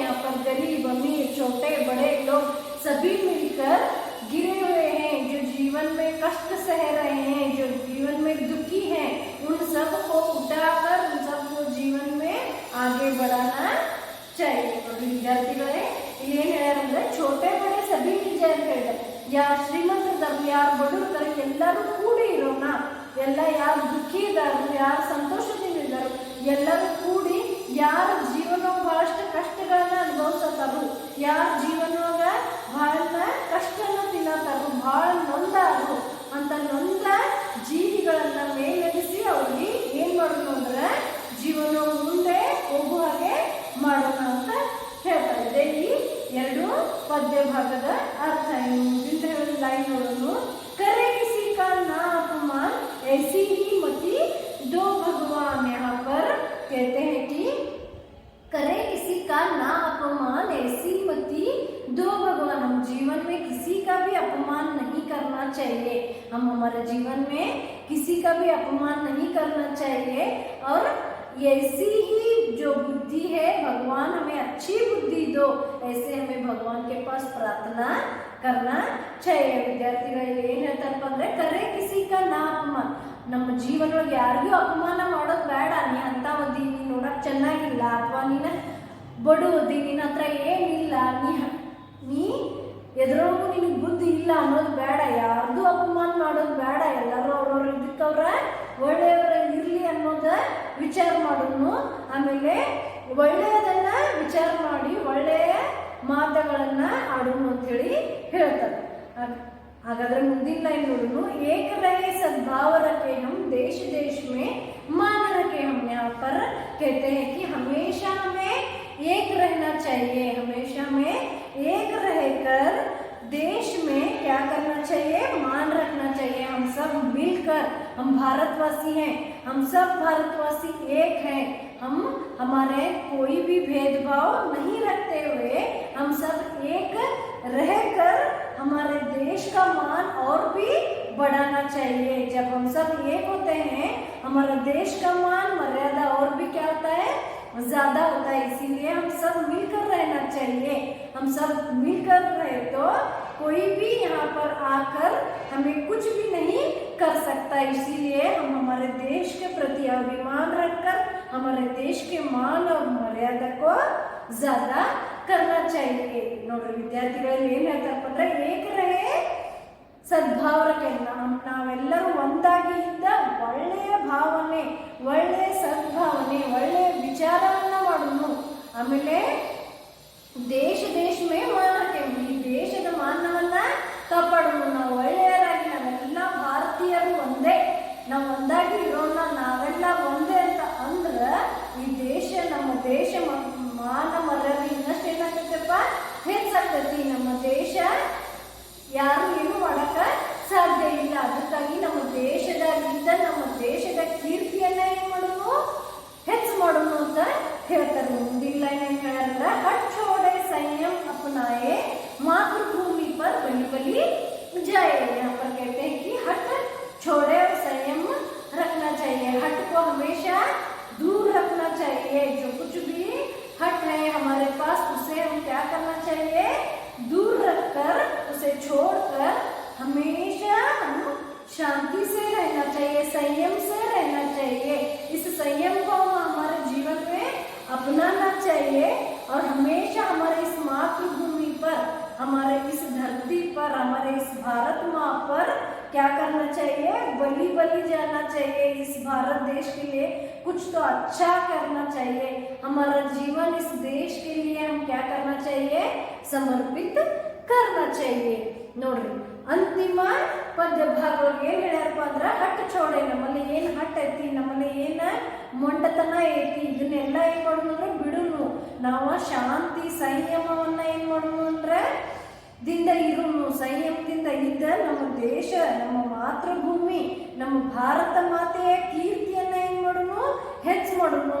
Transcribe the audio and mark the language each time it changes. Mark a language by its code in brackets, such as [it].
[hi] यहाँ पर गरीब अमीर छोटे बड़े लोग सभी मिलकर गिरे हुए हैं, जो कष्ट सह रहे हैं, जो जीवन में दुखी हैं, उन सबको उठाकर उन सबको जीवन में आगे बढ़ाना चाहिए। [kn] ವಿದ್ಯಾರ್ಥಿಗಳೇ ಏನ್ ಹೇಳ್ಯಾರಂದ್ರೆ [hi] छोटे बड़े सभी मिल जाए [kn] ಅಂತ ಹೇಳಿದ್ದಾರೆ। ಯಾರು ಶ್ರೀಮಂತರಿದ್ದಾರೆ, ಯಾರು ಬಡವರಿದ್ದಾರೆ, ಎಲ್ಲರೂ ಕೂಡಿ ಇರೋಣ, ಎಲ್ಲ ಯಾರು ದುಃಖಿ ಇದ್ದಾರೆ, ಯಾರು ಸಂತೋಷದಿಂದ ಇದ್ದಾರೆ, ಎಲ್ಲರೂ ಕೂಡಿ ಯಾರ ಜೀವನ ಬಹಳಷ್ಟು ಕಷ್ಟಗಳನ್ನ ಅನುಭವಿಸತ್ತಾರು, ಯಾರ ಜೀವನವಾಗ ಬಹಳ ಕಷ್ಟನ ತಿನ್ನತ್ತಾರು, ಬಹಳ ನೊಂದಾರು ಅಂತ ನೊಂದ ಜೀವಿಗಳನ್ನ ಮೇಲೆನಿಸಿ ಅವ್ರಿಗೆ ಏನ್ ಮಾಡೋಣ ಅಂದ್ರೆ ಜೀವನ ಮುಂದೆ ಹೋಗುವ ಹಾಗೆ ಮಾಡೋಣ ಅಂತ ಹೇಳ್ತಾ ಇದೆ। ಈ ಎರಡು ಪದ್ಯ ಭಾಗದ ಅರ್ಥ ಏನು ಲೈನ್ ನೋಡೋಣ। [hi] करे किसी का ना अपमान ऐसी ही मति दो भगवान। यहाँ पर कहते हैं कि करे किसी का ना अपमान ऐसी मति दो भगवान। हम जीवन में किसी का भी अपमान नहीं करना चाहिए, हम हमारे जीवन में किसी का भी अपमान नहीं करना चाहिए। और ऐसी ही जो बुद्धि है भगवान हमें अच्छी बुद्धि दो, ऐसे हमें भगवान के पास प्रार्थना करना चाहिए। [kn] ವಿದ್ಯಾರ್ಥಿಗಳಿಗೆ ಏನ್ ಹೇಳ್ತಾರಪ್ಪ ಅಂದ್ರೆ [hi] ಕರೆ ಕಿಸಿ ಕಾ ನಾ ಅಪಮಾನ, [kn] ನಮ್ಮ ಜೀವನದೊಳಗೆ ಯಾರಿಗೂ ಅಪಮಾನ ಮಾಡೋದು ಬೇಡ। ನೀ ಅಂತ ಓದಿ, ನೀ ನೋಡಕ್ ಚೆನ್ನಾಗಿಲ್ಲ, ಅಥವಾ ನೀನ ಬಡು ಓದಿ, ನಿನ್ನ ಹತ್ರ ಏನಿಲ್ಲ, ನೀ ಎದ್ರೊಳಗೂ ನಿನಗೆ ಬುದ್ಧಿ ಇಲ್ಲ ಅನ್ನೋದು ಬೇಡ, ಯಾರ್ದು ಅಪಮಾನ ಮಾಡೋದು ಬೇಡ, ಎಲ್ಲರೂ ಅವ್ರವ್ರ ಇದಕ್ಕವ್ರ ಒಳ್ಳೆಯವರ ಇರ್ಲಿ ಅನ್ನೋದ ವಿಚಾರ ಮಾಡೋನು। ಆಮೇಲೆ ಒಳ್ಳೆಯದನ್ನ ವಿಚಾರ ಮಾಡಿ ಒಳ್ಳೆಯ ಮಾತುಗಳನ್ನ ಆಡೋನು ಅಂತ ಹೇಳಿ ಹೇಳ್ತಾರೆ। ಹಾಗಾದ್ರೆ ಮುಂದಿನ ಲೈನ್ ನೋಡೋಣ। [hi] एक रहे सद्भाव रखे हम देश देश में मान रखे हम। यहाँ पर कहते हैं कि हमेशा हमें एक रहना चाहिए, हमेशा हमें एक रहकर देश में क्या करना चाहिए, मान रखना चाहिए। हम सब मिलकर, हम भारतवासी हैं, हम सब भारतवासी एक हैं, हम हमारे कोई भी भेदभाव नहीं रखते हुए हम सब एक रहकर हमारे देश का मान और भी बढ़ाना चाहिए। जब हम सब एक होते हैं हमारा देश का मान मर्यादा और भी क्या होता है, ज्यादा होता है। इसीलिए हम सब मिलकर रहना चाहिए। हम सब मिलकर रहे तो कोई भी यहाँ पर आकर हमें कुछ भी नहीं कर सकता। इसीलिए हम हमारे देश के प्रति अभिमान रखकर हमारे देश के मान और मर्यादा को ज्यादा करना चाहिए। [kn] ನೋಡ್ರಿ ವಿದ್ಯಾರ್ಥಿಗಳಲ್ಲಿ ಏನ್ ಹೇಳ್ತಾರಪ್ಪ ಅಂದ್ರೆ [hi] ಏಕ ರಹೆ ಸದ್ಭಾವ ರಖೆ, [kn] ನಾವೆಲ್ಲರೂ ಒಂದಾಗಿ ಇದ್ದ ಒಳ್ಳೆಯ ಭಾವನೆ, ಒಳ್ಳೆಯ ಸದ್ಭಾವನೆ, ಒಳ್ಳೆಯ ವಿಚಾರವನ್ನ ಮಾಡೋಣ। ಆಮೇಲೆ ದೇಶ ದೇಶ ಮೇ ಮಾನಕ್ಕೆ, ಈ ದೇಶದ ಮಾನವನ್ನ ಕಾಪಾಡೋಣ। ನಾವು ಒಳ್ಳೆಯರಾಗಿ ನಾವೆಲ್ಲ ಭಾರತೀಯರು ಒಂದೇ, ನಾವು ಒಂದಾಗಿ ಇರೋಣ, ನಾವೆಲ್ಲ ಒಂದೇ ಅಂತ ಅಂದ್ರೆ ಈ ದೇಶ, ನಮ್ಮ ದೇಶ ಮಾನ ಮರ್ಯಾದೆ ಇನ್ನಷ್ಟು ಏನಾಗ್ತೈತಪ್ಪ ಹೆಚ್ಚಾಗ್ತೈತಿ। ನಮ್ಮ ದೇಶ ಯಾರು ಏನು ಮಾಡಕ ಸಾಧ್ಯ ಇಲ್ಲ। ಅದಕ್ಕಾಗಿ ನಮ್ಮ ದೇಶದಾಗಿದ್ದ ನಮ್ಮ ದೇಶದ ಕೀರ್ತಿಯನ್ನ ಏನ್ ಮಾಡೋದು, ಹೆಚ್ಚು ಮಾಡೋಣ ಅಂತ ಹೇಳ್ತಾರೆ। ಮುಂದಿನ ಲೈನ್ ಏನ್ ಹೇಳ್ಯಾರ, [hi] ಹಟ್ छोड़े संयम अपनाए मातृभूमि पर बलि बलि जाए। यहाँ पर कहते हैं कि हट छोड़े और संयम रखना चाहिए। हट को हमेशा दूर रखना चाहिए। जो कुछ भी हट है हमारे पास उसे हम क्या करना चाहिए, दूर रखकर, उसे छोड़कर हमेशा हम शांति से रहना चाहिए, संयम से रहना चाहिए। इस संयम को हम हमारे जीवन में अपनाना चाहिए और हमेशा हमारे इस मातृभूमि पर, हमारे इस धरती पर, हमारे इस भारत माँ पर क्या करना चाहिए, बलि बलि जाना चाहिए। इस भारत देश के लिए कुछ तो अच्छा करना चाहिए। हमारा जीवन इस देश के लिए हम क्या करना चाहिए, समर्पित करना चाहिए। [kn] ನೋಡ್ರಿ ಅಂತಿಮ ಪದ್ಯ ಭಾಗ ಏನ್ ಹೇಳ್ಯಾರಪ್ಪ ಅಂದ್ರ ಹಟ್ [hi] छोड़े, [kn] ನಮ್ಮಲ್ಲಿ ಏನ್ ಹಟ್ ಐತಿ, ನಮ್ಮಲ್ಲಿ ಏನ ಮೊಂಡತನ ಐತಿ, ಇದನ್ನೆಲ್ಲ ಏನ್ ಮಾಡೋಣ ಅಂದ್ರೆ ಬಿಡುನು। ನಾವು ಶಾಂತಿ ಸಂಯಮವನ್ನ ಏನ್ ಮಾಡೋಣ ಅಂದ್ರೆ ದಿಂದ ಇರುನು, ಸಂಯಮದಿಂದ ಇದ್ದ ನಮ್ಮ ದೇಶ, ನಮ್ಮ ಮಾತೃಭೂಮಿ, ನಮ್ಮ ಭಾರತ ಮಾತೆಯ ಕೀರ್ತಿಯನ್ನ ಏನ್ ಮಾಡೋಣ, ಹೆಚ್ಚು ಮಾಡೋಣ।